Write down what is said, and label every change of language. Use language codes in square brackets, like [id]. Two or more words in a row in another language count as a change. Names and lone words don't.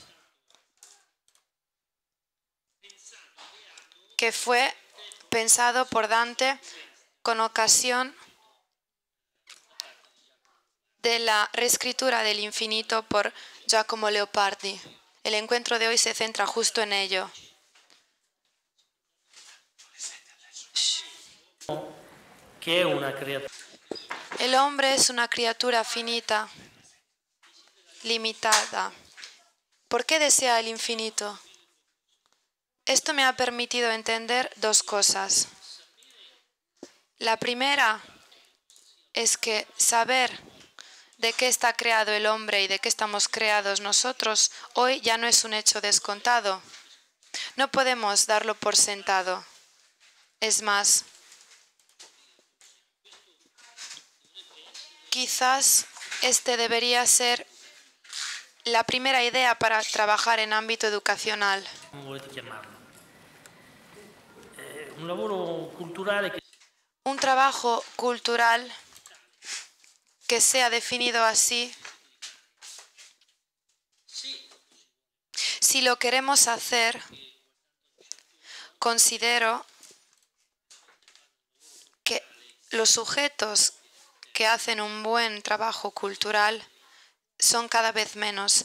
[es] que fue pensado por Dante con ocasión de la reescritura del infinito por Giacomo Leopardi. El encuentro de hoy se centra justo en ello. [it] Che è una creatura. [es] El hombre es una criatura finita, limitada. ¿Por qué desea el infinito? Esto me ha permitido entender dos cosas. La primera es que saber de qué está creado el hombre y de qué estamos creados nosotros hoy ya no es un hecho descontado. No podemos darlo por sentado. Es más, quizás este debería ser la primera idea para trabajar en ámbito educacional. [it] Come volete chiamarlo? Un lavoro culturale che [es] Un trabajo cultural que sea definido así, si lo queremos hacer, considero que los sujetos que hacen un buen trabajo cultural son cada vez menos.